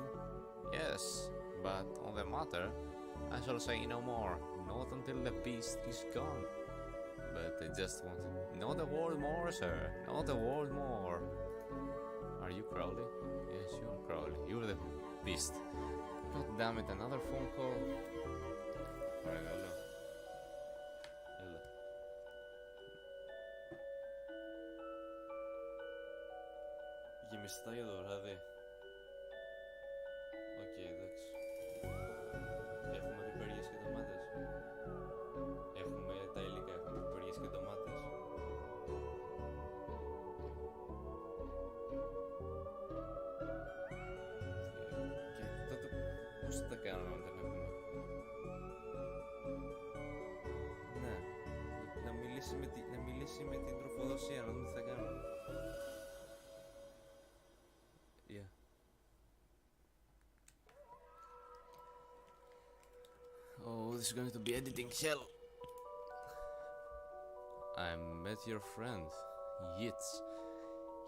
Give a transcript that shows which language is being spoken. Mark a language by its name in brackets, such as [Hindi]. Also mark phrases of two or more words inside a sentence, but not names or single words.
[English] Yes, but on the matter, I shall say no more, not until the beast is gone. But I just want to... Not a word more, sir, not a word more. Are you Crowley? Yes, you are Crowley. You're the beast. God damn it, another phone call. Alright, hello. [Greek] Γεμιστά για το βράδυ. Οκ, εντάξει. Έχουμε πιπεριές και ντομάτες. Έχουμε τα υλικά, έχουμε πιπεριές και ντομάτες. Και τότε πώς θα τα κάνουμε αν δεν έχουμε? Ναι, να μιλήσει με την τροφοδοσία, να δούμε τι θα κάνουμε. [English] Yeah. Oh, this is going to be editing hell. I met your friend, Yitz.